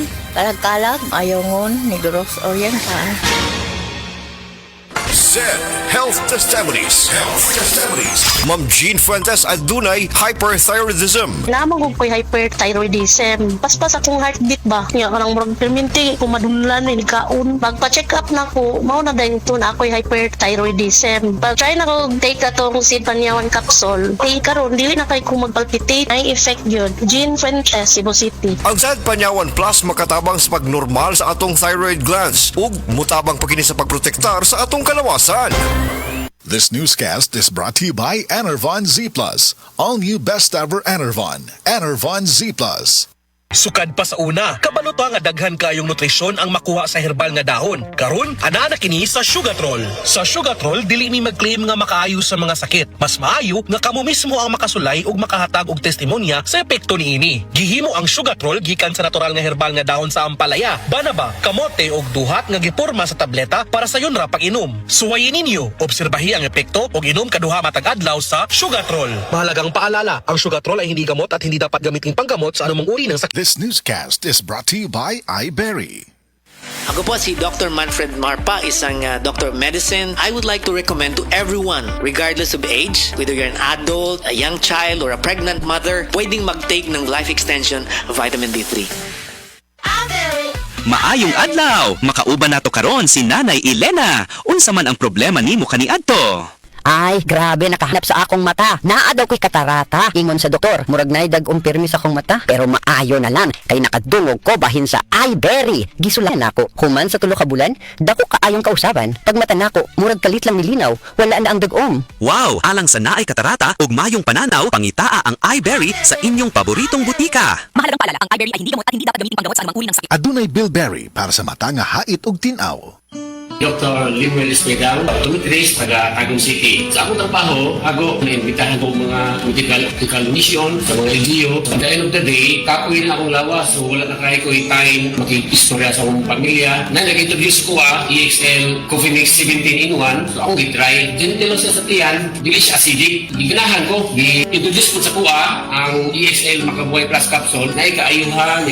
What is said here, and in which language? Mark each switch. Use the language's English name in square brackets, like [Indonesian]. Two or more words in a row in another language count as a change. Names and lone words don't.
[Cebuano] Kalag-kalag, Ayongon, Negros Oriental. [English] Said Health Testimonies. [Cebuano] Ma'am Jean Fuentes adunay hyperthyroidism. Namang ko ko'y hyperthyroidism. Paspas akong heartbeat ba? Nga kanang murag perminti ko madunlan ni kaon. Magpa-check up na ko, mao na dahil ito na ako'y hyperthyroidism. Pag-try na ko take atong seed panyawan capsule. Karon dili na kay ko magpalpitate. Ay effect yun. Jean Fuentes, Cebu City. Ang Sad Panyawan Plus makatabang sa pagnormal sa atong [English] thyroid glands [Cebuano] ug mutabang pagkini sa pagprotektar sa atong kalawasan. [English] This newscast is brought to you by Enervon Z+. All new best ever Enervon. Enervon Z+. [Cebuano] Sukad pa sa una, kabalo pa nga daghan kayong nutrisyon ang makuha sa herbal nga dahon. Karon, ana na kini sa Sugatrol. Sa Sugatrol, dili mi mag-claim nga makaayo sa mga sakit. Mas maayo nga kamo mismo ang makasulay ug makahatag og testimonya sa epekto niini. Gihimo ang Sugatrol gikan sa natural nga herbal nga dahon sa ampalaya, banaba, kamote ug duhat nga giporma sa tableta para sa yon ra pag-inom. Suwayin ninyo, obserbahi ang epekto ug inom kaduha matag adlaw sa Sugatrol. [Filipino] Mahalagang paalala, ang Sugatrol ay hindi gamot at hindi dapat gamitin panggamot sa anumang uri ng sakit. [English] This newscast is brought to you by iBerry. [Filipino] Ako po si Dr. Manfred Marpa, isang [English] doctor of medicine. I would like to recommend to everyone, regardless of age, whether you're an adult, a young child, or a pregnant mother, [Filipino] pwedeng mag-take ng life extension vitamin D3. [Cebuano] Maayong adlaw! Makauban nato karon si Nanay Elena. Unsa man ang problema nimo kaniadto? Ay, grabe, nakahanap sa akong mata. Naa daw ko'y katarata. Ingon sa doktor, murag na'y dag-ong pirmi sa akong mata. Pero maayo na lang, kay nakadungog ko bahin sa iBerry. Gisulan ako, human sa tulo ka bulan, dako kaayong kausaban. Pag mata nako, murag kalit lang nilinaw, wala na ang dag-om. Wow! Alang sa naay katarata ug mayong pananaw, pangitaa ang iBerry sa inyong paboritong butika. [Filipino] Mahalagang paalala, ang iBerry ay hindi gamot at hindi dapat gamitin panggamot sa anumang uri ng sakit. [Cebuano] Adunay Bilberry para sa mata nga hait ug tinaw. Dr. Limuel Espedal, Tumitris, taga Tagum City. Sa akong trabaho, ako naimbitahan ko mga [English] medical mission [Cebuano] sa mga LGU. [English] At the end of the day, [Cebuano] kapoy na akong lawas, so wala na kaya ko time makikistorya sa akong pamilya. Na nag-introduce ko EXL Coffee Mix 17 in 1. So ako gitry. Gentle lang siya sa tiyan, dili siya acidic. Giganahan ko, i-introduce ko sa kuha ang EXL Makabuhay Plus Capsule na ikaayuhan, ikabaguan.